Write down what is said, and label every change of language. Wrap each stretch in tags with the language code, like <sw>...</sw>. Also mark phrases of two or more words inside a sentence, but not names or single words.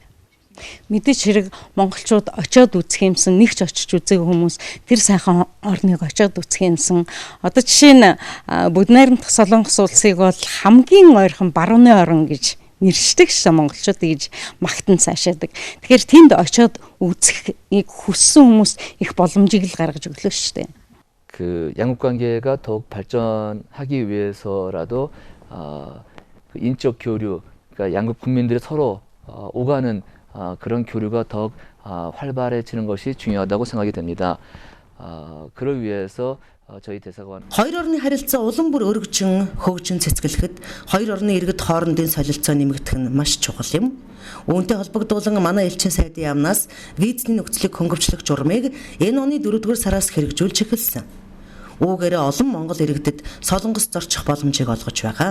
<mn>Мэдээч хэрэг монголчууд очиод үзэх юмсан, нэг ч очиж үзээгүй хүмүүс тэр сайхан орныг очиод үзэх юмсан. Одоо жишээ нь бүгд найрамдах Солонгос улсыг бол хамгийн ойрхон барууны орн гэж нэршдэг шээ монголчууд гэж магтан цаашаадаг. Тэгэхээр тэнд очиод үзэхийг хүссэн хүмүүс их боломжийг л гаргаж өглөө шүү дээ.</mn> <ko>그 양국 관계가 더욱 발전하기 위해서라도 그 인적 교류, 그러니까 양국 국민들이 서로 오가는 그런 교류가 더욱 활발해지는 것이 중요하다고 생각이 됩니다. 그를 위해서 저희 대사관</ko> <mn>хоёр орны харилцаа улам бүр өргөжин хөгжин цэцгэлэхэд хоёр орны иргэд хоорондын солилцоо нэмэгдэх нь маш чухал юм. Үүнтэй холбогдуулан манай элчин сайдын яамнаас визний нөхцөлийг хөнгөвчлөх журмыг энэ оны 4-р сараас хэрэгжүүлж эхэлсэн. Үүгээрээ олон монгол иргэдэд Солонгост зорчих боломжийг олгож байгаа.</mn>